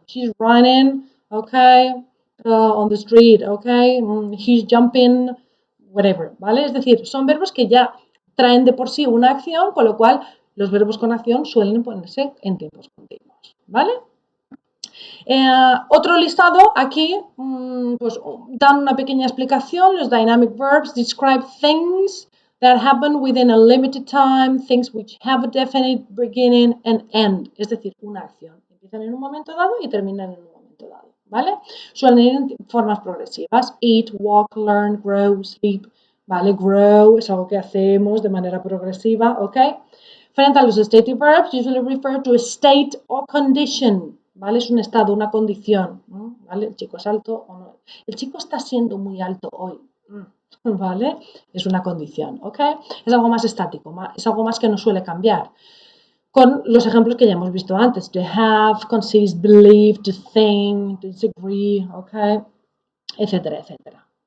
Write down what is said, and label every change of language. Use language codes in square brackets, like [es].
[en] She's running, okay, on the street, okay. He's jumping, whatever, ¿vale? [es] Es decir, son verbos que ya traen de por sí una acción, con lo cual los verbos con acción suelen ponerse en tiempos continuos, ¿vale? Otro listado aquí, pues dan una pequeña explicación. [en] Los dynamic verbs describe things that happen within a limited time, things which have a definite beginning and end, [es] es decir, una acción. Empiezan en un momento dado y terminan en un momento dado, ¿vale? Suelen ir en formas progresivas. [en] Eat, walk, learn, grow, sleep, [es] ¿vale? Grow es algo que hacemos de manera progresiva, ¿ok? Frente a los [en] stative verbs, usually refer to a state or condition, ¿vale? [es] Es un estado, una condición, ¿vale? El chico es alto o no. El chico está siendo muy alto hoy, ¿vale? Es una condición, ¿ok? Es algo más estático, es algo más que no suele cambiar. Con los ejemplos que ya hemos visto antes, [en] to have, consist, believe, to think, to disagree, [es] ¿ok? Etcétera, etcétera.